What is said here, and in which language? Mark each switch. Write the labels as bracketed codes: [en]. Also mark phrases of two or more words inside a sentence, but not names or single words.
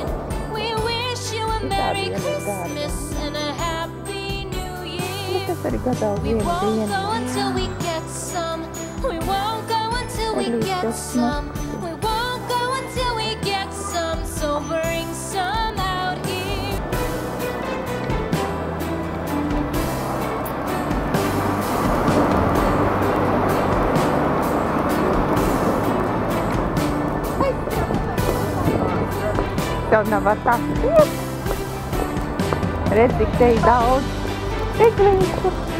[en] We wish you a Merry Christmas and a Happy New Year. We won't go until we get some. We won't go until we get some. We won't go until we get some. So bring some out here. [lv] Tev nav var tā skriet. Redz, cik te ir daudz eglīšu.